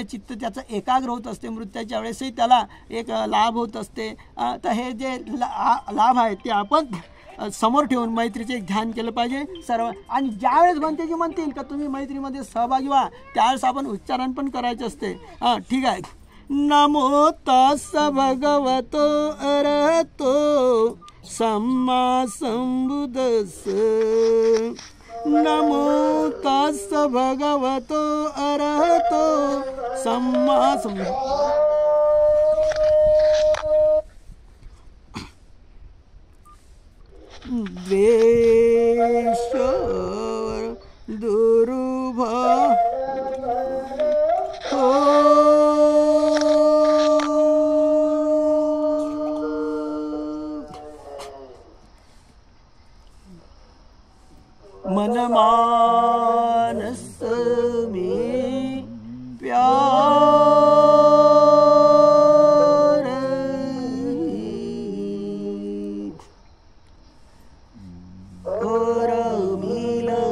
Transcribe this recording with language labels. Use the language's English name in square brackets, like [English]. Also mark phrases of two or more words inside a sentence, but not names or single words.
[Marathi] चित्त त्याचं एकाग्र होत असते, मृत्यूच्या वेळेसही त्याला एक लाभ होत असते. तर हे जे लाभ आहेत ते आपण समोर ठेवून मैत्रीचे एक ध्यान केलं पाहिजे सर्व. आणि ज्यावेळेस भंतेजी म्हणतील का तुम्ही मैत्रीमध्ये सहभागी व्हा, त्यावेळेस आपण उच्चारण पण करायचे असते. ठीक आहे. [Pali] नमो तस् भगवतो अरहतो सम्मा संबुद्धस्स. नमो तस् भगवतो अरहतो सम्मा संबुद्धस्स. [Hindi] द्वेष दुर्भाव मन मानस में प्यार और मिल